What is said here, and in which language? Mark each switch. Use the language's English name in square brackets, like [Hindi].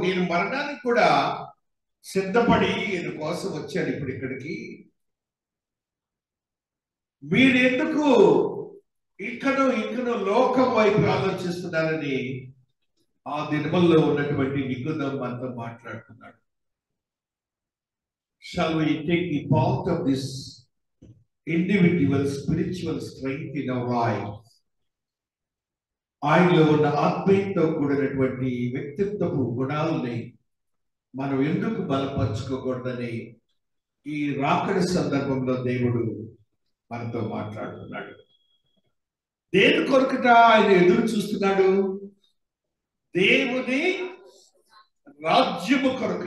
[Telugu] నేను మరణానికి కూడా సిద్ధపడి ఈయన కోసం వచ్చాను ఇప్పుడు ఇక్కడికి. మీరెందుకు ఇకను లోకం వైపు ఆలోచిస్తున్నారని ఆ దినముల్లో ఉన్నటువంటి నికోదేము మనతో మాట్లాడుతున్నాడు. [English] Shall we take the path of this individual spiritual strength in our lives? [Telugu] ఆయనలో ఉన్న ఆత్మీయతతో కూడినటువంటి వ్యక్తిత్వపు గుణాలని మనం ఎందుకు బలపరుచుకోకూడదని ఈ రాకడి సందర్భంలో దేవుడు మనతో మాట్లాడుతున్నాడు. దేని కొరకుట ఆయన ఎదురు చూస్తున్నాడు? దేవుని రాజ్యము కొరకు.